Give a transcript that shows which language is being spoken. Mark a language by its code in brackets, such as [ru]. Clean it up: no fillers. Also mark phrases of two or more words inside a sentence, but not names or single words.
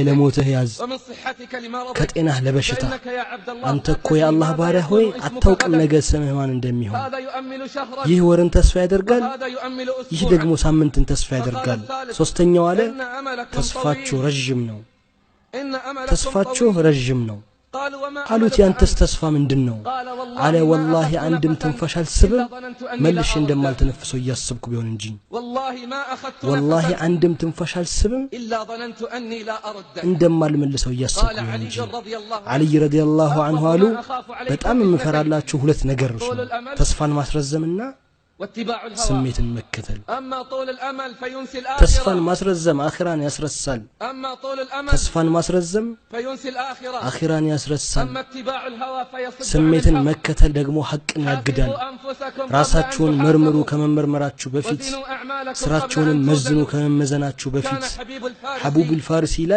[am] ለሞትህ ያዝ ከጤናህ ለበሽታ አንተ እኮ የአላህ ባሪያ ሆይ አታውቅም ነገ ስምህ ማን እንደሚሆን ይህ ወርን ተስፋ ያደርጋል ይህ ደግሞ ሳምንትን ተስፋ ያደርጋል ሶስተኛው አለ ተስፋችሁ ረጅም ነው ተስፋችሁ ረጅም ነው قالوا ያንተስ ተስፋ ምንድነው አለ والله አንድም ትንፋሽ አልስብም መልሼ እንደማልተነፍሰው ያስብኩ ቢሆን እንጂ والله አንድም ትንፋሽ አልስብም [ar] الا ظننت اني لا ارد [am] እንደማልመልሰው ያስብኩ ቢሆን እንጂ علي [ar] رضي الله عنه [am] አሉ በጣም የምፈራላችሁ ሁለት ነገሮች ነው ተስፋን ማስረዘምና ስሜትን መከተል ተስፋን ማስረዘም አኺራን ያስረሳል ተስፋን ማስረዘም አኺራን ያስረሳል ስሜትን መከተል ደግሞ ሐቅን ያግዳል ራሳችሁን መርምሩ ከመመርመራችሁ በፊት ስራችሁን መዝኑ ከመመዘናችሁ በፊት ሐቡብ الفارሲ ይላል